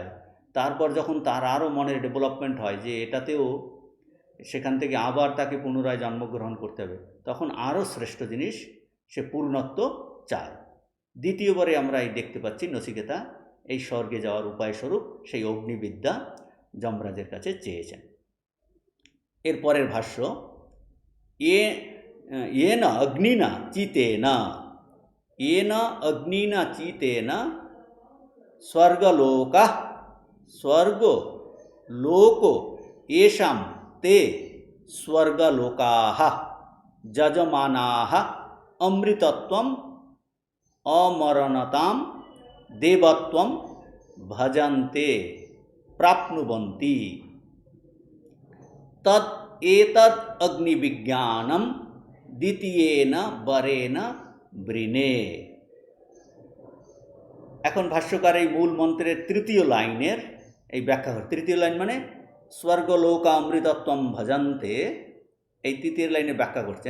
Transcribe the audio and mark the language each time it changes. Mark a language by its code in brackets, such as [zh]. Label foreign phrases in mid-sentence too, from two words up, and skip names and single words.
[bn] তারপর যখন তার আরও মনের ডেভেলপমেন্ট হয় যে এটাতেও সেখান থেকে আবার তাকে পুনরায় জন্মগ্রহণ করতে হবে, তখন আরও শ্রেষ্ঠ জিনিস সে পূর্ণত্ব চায়। দ্বিতীয়বারে আমরা এই দেখতে পাচ্ছি নচিকেতা এই স্বর্গে যাওয়ার উপায়স্বরূপ সেই অগ্নিবিদ্যা যমরাজের কাছে চেয়েছেন। এরপরের ভাষ্য [sa] येन अग्निना चितेन स्वर्गलोकः स्वर्गलोको येषां ते स्वर्गलोकाः यजमानाः अमृतत्वम् अमरणतां देवत्वं भजन्ते प्राप्नुवन्ति तत् एतद् अग्निविज्ञानं দ্বিতীয়েন বরেণ বৃণে। [bn] এখন ভাষ্যকার এই মূল মন্ত্রের তৃতীয় লাইনের এই ব্যাখ্যা করে। তৃতীয় লাইন মানে [sa] স্বর্গলোকা অমৃতত্বম ভজন্তে, [bn] এই তৃতীয় লাইনে ব্যাখ্যা করছেন।